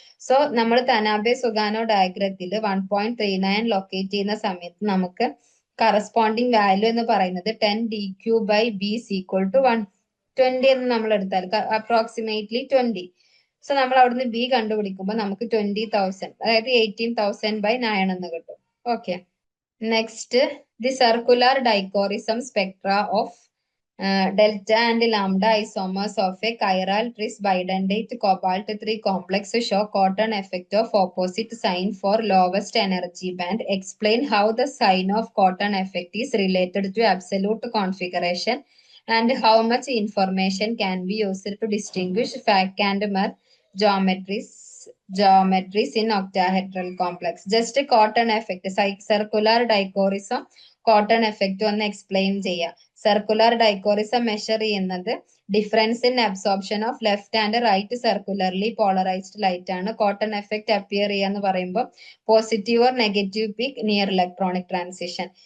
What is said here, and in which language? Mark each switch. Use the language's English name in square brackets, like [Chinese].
[Malayalam] So നമ്മൾ തനാബെ സുഗാനോ ഡയഗ്രത്തിൽ 1.39 locate ചെയ്യുന്ന സമയത്ത് നമുക്ക് കറസ്പോണ്ടിങ് വാല്യൂ എന്ന് പറയുന്നത് 10 DQ/B is equal to 120 എന്ന് നമ്മൾ എടുത്താൽ അപ്രോക്സിമേറ്റ്ലി 20. സോ നമ്മൾ അവിടുന്ന് B കണ്ടുപിടിക്കുമ്പോൾ നമുക്ക് 20,000 അതായത് 18,000/9 എന്ന് കിട്ടും. [English] Okay, next the circular dichroism spectra of delta and lambda isomers of a chiral tris bidentate cobalt 3 complex show Cotton effect of opposite sign for lowest energy band. Explain how the sign of Cotton effect is related to absolute configuration and how much information can be used to distinguish Fak and Mer geometries in octahedral complex. Just Cotton effect, circular dichorism [Malayalam] cotton effect ഒന്ന് explain ചെയ്യാം. Circular ഡൈക്കോറിസം measure ചെയ്യുന്നത് [English] Difference in absorption of left and right circularly polarised light ആണ്. [Malayalam] Cotton effect appear ചെയ്യാന്ന് പറയുമ്പോൾ [English] Positive or negative peak near electronic transition.